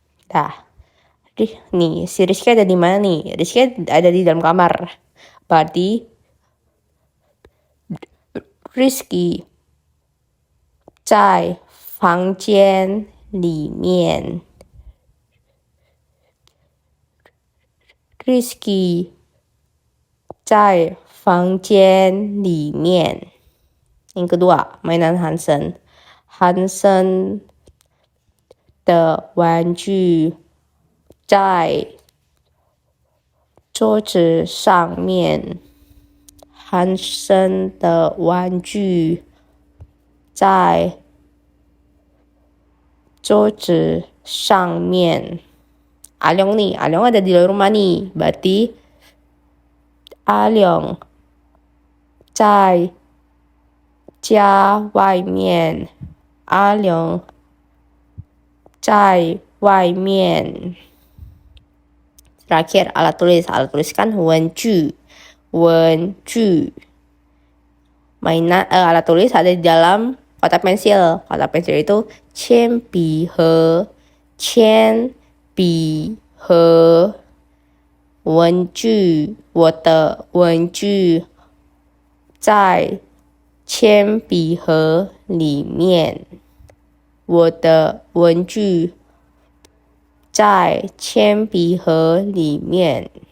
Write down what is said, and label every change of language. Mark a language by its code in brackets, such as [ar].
[id] Dah. Nih, si Rizky ada di mana nih? Rizky ada di dalam kamar. Berarti [zh] Rizky 在房间里面。 Rizky 在房间里面。 [id] Yang kedua, mainan Hansen. [zh] Hansen 的玩具在桌子上面。 Hansen 的玩具在桌子上面。 [id] Alyong nih, Alyong ada di rumah nih. Berarti [zh] Alyong 在家外面。 Alyong 在外面。 [id] Terakhir, alat tulis. Alat tulis kan 文具。文具。Mainan alat tulis ada di dalam kotak pensil. Kotak pensil itu 铅笔盒。 [zh] 铅笔盒。文具，我的文具在铅笔盒里面。我的文具在铅笔盒里面。